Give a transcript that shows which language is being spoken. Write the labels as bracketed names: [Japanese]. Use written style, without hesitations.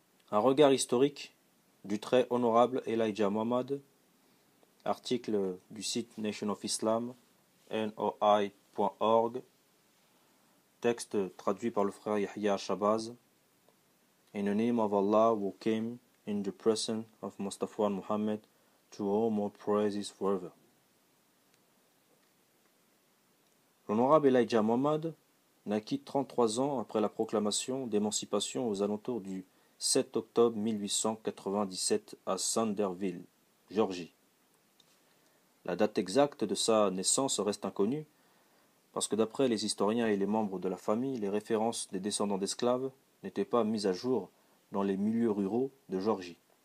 [French] Un regard historique du très honorable Elijah Muhammad, article du site Nation of Islam, noi.org, texte traduit par le frère Yahya Shabazz. [English] In the name of Allah who came in the person of Mustafa Muhammad, to whom all praise is forever. [French] L'honorable Elijah Muhammad naquit 33 ans après la proclamation d'émancipation aux alentours du 7 octobre 1897 à Sanderville, Géorgie. La date exacte de sa naissance reste inconnue, parce que d'après les historiens et les membres de la famille, les références des descendants d'esclaves n'étaient pas mises à jour dans les milieux ruraux de Géorgie.